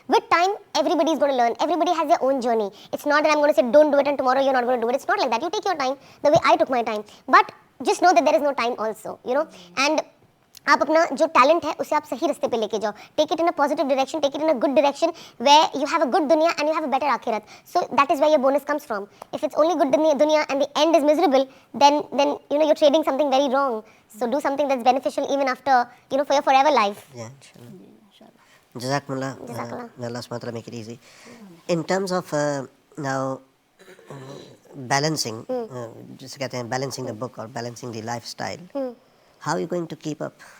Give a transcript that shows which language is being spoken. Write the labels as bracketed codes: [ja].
[en] With time, everybody is going to learn. Everybody has their own journey. It's not that I'm going to say don't do it and tomorrow you're not going to do it. It's not like that. You take your time the way I took my time. But just know that there is no time also, and [hi] आप अपना जो talent है उसे आप सही रास्ते पे लेके जाओ. [en] Take it in a positive direction, take it in a good direction where you have a good दुनिया and you have a better आखिरत. So that is where your bonus comes from. If it's only good दुनिया and the end is miserable, then you're trading something very wrong. So do something that's beneficial even after, for your forever life. Yeah, inshallah. Jazakumullah. May Allah subhanahu wa ta'ala make it easy. In terms of now balancing, [hi] जिसे कहते हैं [en] balancing the book or balancing the lifestyle, how are you going to keep up?